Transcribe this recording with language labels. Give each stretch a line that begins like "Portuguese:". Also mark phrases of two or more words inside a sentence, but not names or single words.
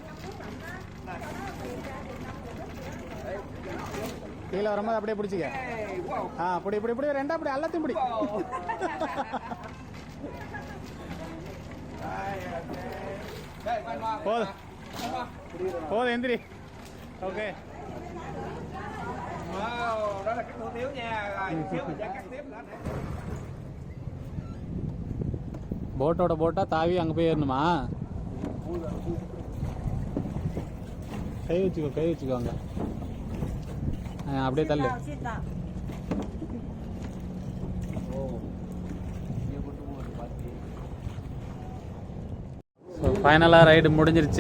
Tamil: கீழே வரும்போது அப்படியே பிடிச்சிக்க. இப்படி ரெண்டா அப்படி எல்லாத்தையும் பிடி. போதும் எந்திரி. ஓகே.
Vietnamese: Đó là cái hủ tiếu nha. Rồi xíu mình sẽ cắt tiếp nữa.
Tamil: போட்டோட போட்டா தாவி அங்கே போய் ஏறணுமா? கை வச்சுக்கோ அங்கே. அப்படியே தள்ளு. ஸோ ஃபைனலாக ரைடு முடிஞ்சிருச்சு.